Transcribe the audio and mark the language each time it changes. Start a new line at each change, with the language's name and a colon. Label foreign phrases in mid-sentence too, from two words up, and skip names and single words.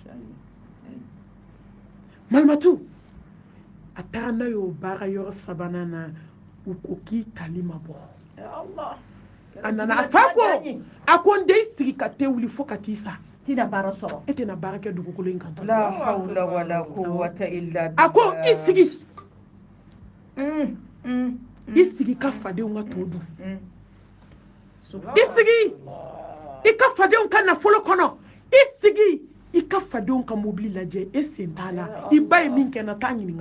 Bambara: malimatu a taara n'a ye o baara yɔrɔ 3nan na u ko k'i tali ma bɔ a nana a fa ko a ko n den i sigi ka te wuli fo ka t'i sa tina baara sɔrɔ e tɛna baara kɛ dugukolo in kan
Arabic: لا حول ولا قوة إلا بالله
Bambara: a ko i sigi i sigi ka fadenw ka to dun i sigi i ka fadenw ka nafolo kɔnɔ i sigi i ka fadenw ka mobili lajɛ e sen t'a la i ba ye min kɛ na t'a ɲininka